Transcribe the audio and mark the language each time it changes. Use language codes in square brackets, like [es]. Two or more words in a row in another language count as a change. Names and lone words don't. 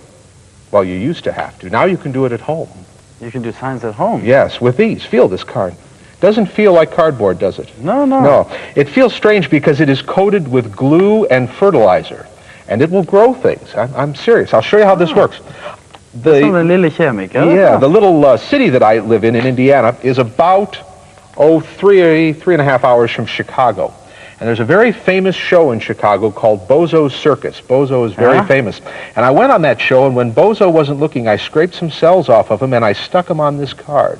[en] Well, you used to have to. Now you can do it at home. You can do science at home. Yes, with these. Feel this card. Doesn't feel like cardboard, does it? No, no. No. It feels strange because it is coated with glue and fertilizer. And it will grow things. I'm serious. I'll show you how this works. [da] Som en lille kemiker. [en] Yeah, the little city that I live in Indiana, is about, 3.5 hours from Chicago. And there's a very famous show in Chicago called Bozo's Circus. Bozo is very famous. And I went on that show, and when Bozo wasn't looking, I scraped some cells off of him, and I stuck them on this card.